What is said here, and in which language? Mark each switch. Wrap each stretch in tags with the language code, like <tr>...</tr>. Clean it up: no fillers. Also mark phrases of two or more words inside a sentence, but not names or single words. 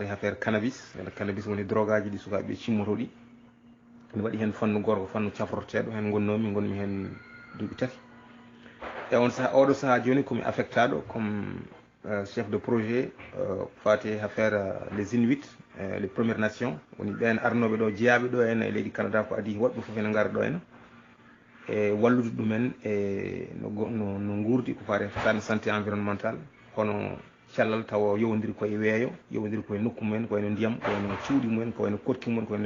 <ff>affaire cannabis cannabis woni drogue aji ɗi sukaɓe cimmoto ɗi ene waɗi hen fannu goto ko fannu cafroteɗo hen gonmi hen duuɓi 3 e on saaha oɗo saaha joni komi affectaɗo</ff> <fr>comme chef de projet</fr> <ff>fati affaire</ff> <fr>les Inuits les premières nations</fr> <ff>woni ɓen arnoɓe ɗo jeeyaɓe ɗo henna e leydi Canada ko adi woɗɓe foof ene gara ɗo henna e wallude ɗumen e no guurdi ko fati tan</ff> <fr>santé environnemental</fr> <ff>hono cellal tawa yowodiri koye weeyo yowodiri koye nokku mumen ko wayno ndiyam ko wayno cuuɗi mumen ko wayno korki mumen ko wayno</ff>